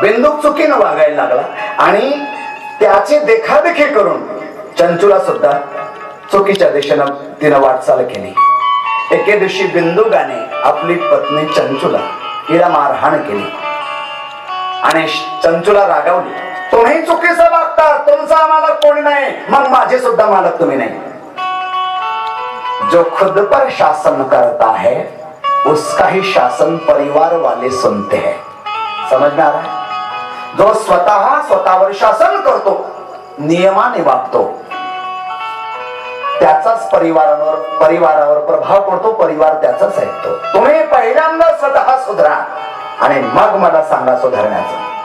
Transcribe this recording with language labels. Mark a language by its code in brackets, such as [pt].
[mr] बिंदुक चुकीनं वागायला लागला आणि त्याची देखादेखी करून चंचुला सुद्धा चुकीच्या दिशेनं तिनं वाटचाल केली. एके दिवशी बिंदुगाने आपली पत्नी चंचुला हिला मारहाण केली आणि चंचुला रागावली. तुम्ही चुकीचं वागता, तुमचा आम्हाला कोणी नाही, मग माझे सुद्धा मालक तुम्ही नाही. [hi] जो खुद पर शासन करता है उसका ही शासन परिवार वाले सुनते हैं. समझ में आ रहा है? [mr] जो स्वतः स्वतःवर शासन करतो, नियमाने वागतो, त्याचाच परिवारावर प्रभाव पडतो. परिवार त्याचाच ऐकतो. तुम्ही पहिल्यांदा स्वतः सुधरा आणि मग मला सांगा सुधारण्याचं.